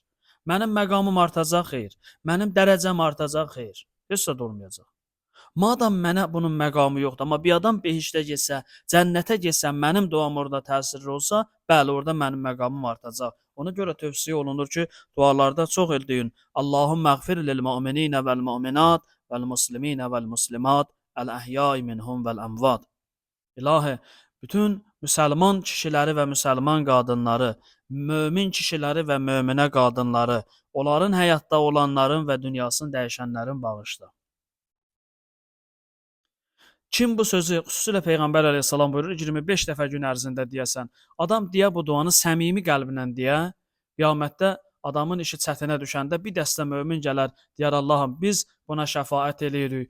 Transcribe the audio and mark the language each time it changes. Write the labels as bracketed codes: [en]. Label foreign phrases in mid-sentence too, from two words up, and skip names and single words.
[az] Mənim məqamım artacaq, xeyr. Mənim dərəcəm artacaq, xeyr. Heç də olmayacaq. Madam mənə bunun məqamı yoxdur, amma bir adam behiştə getsə, cənnətə getsə, mənim duam orada təsirli olsa, bəli, orada mənim məqamım artacaq. Ona görə tövsiyə olunur ki, dualarda çox deyin. [ar] اللهم اغفر للمؤمنين والمؤمنات والمسلمين والمسلمات الأحياء منهم والأموات. [az] İlahi, bütün müsəlman kişiləri və müsəlman qadınları, mömin kişiləri və möminə qadınları, onların həyatda olanların və dünyasını dəyişənlərin bağışla. Kim bu sözü xüsusilə Peyğəmbər əleyhissalam buyurur, 25 dəfə gün ərzində deyəsən, adam deyə bu duanı səmimi qəlblə deyə, qiyamətdə adamın işi çətinə düşəndə bir dəstə mömin gələr, deyər Allahım biz buna şəfaət eləyirik.